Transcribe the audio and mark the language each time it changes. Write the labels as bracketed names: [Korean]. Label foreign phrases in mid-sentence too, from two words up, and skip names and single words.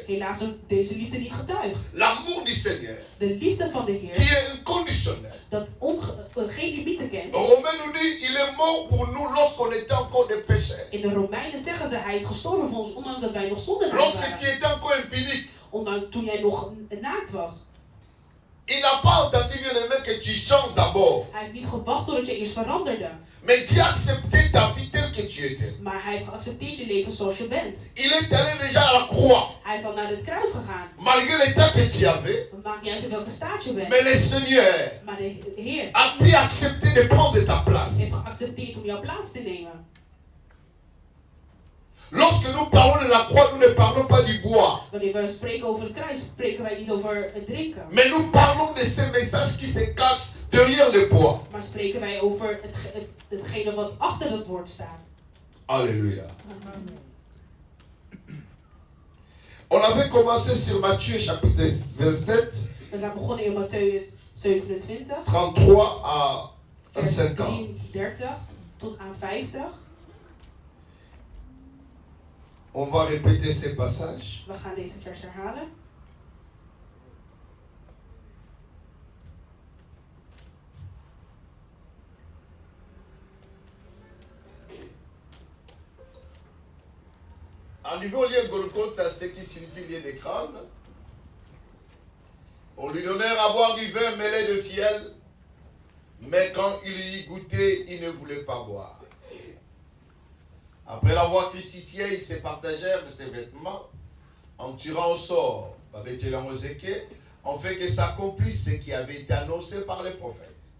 [Dutch] Helaas wordt deze liefde niet getuigd. [French] L'amour du Seigneur, [Dutch] De liefde van de [French] qui [Dutch] Heer, [French] est inconditionnel. [Dutch] dat geen limieten kent. [French] Romain nous dit, il est mort pour nous lorsqu'on était encore des pécheurs. [Dutch] In de Romeinen zeggen ze, hij is gestorven voor ons, ondanks dat wij nog zondaars [French] Lorsque tu [Dutch] waren. [French] étais encore impunique. [Dutch] Ondanks toen jij nog naakt was. [French] Il n'a pas entendu, bien aimé, que tu chantes d'abord. [Dutch] Hij heeft niet gewacht totdat je eerst veranderde. [French] Mais Dieu a accepté ta vie telle que tu étais. [Dutch] Maar hij heeft geaccepteerd je leven zoals je bent. [French] Il est allé déjà à la croix. [Dutch] Hij is al naar het kruis gegaan. [French] Malgré l'état que tu avais. [Dutch] Het maakt niet uit in welke staat je bent. [French] Mais le Seigneur [Dutch] Maar de Heer [French] a pu accepter de prendre ta [Dutch] heeft [French] place. [Dutch] geaccepteerd om jouw plaats te nemen. [French] Lorsque nous parlons de la croix, nous ne parlons pas du bois. [Dutch] Wanneer we spreken over het kruis, spreken wij niet over het drinken. [French] Mais nous parlons de ces messages qui se cachent derrière le bois. [Dutch] Maar spreken wij over hetgene wat achter dat woord staat. [French] Alléluia. On avait commencé sur Matthieu chapitre 27, [Dutch] We zijn begonnen in Mattheüs 27, [French] 33 à [Dutch] vers [French] 50. [Dutch] 33 tot aan 50. [French] On va répéter ces passages. [Dutch] We gaan deze vers herhalen. [French] En niveau lieu Golgotha, ce qui signifie lieu de crâne, on lui donnait à boire du vin mêlé de fiel, mais quand il y goûtait, il ne voulait pas boire. Après l'avoir crucifié, ils se partagèrent de ses vêtements en tirant au sort, en fait que s'accomplisse ce qui avait été annoncé par les prophètes.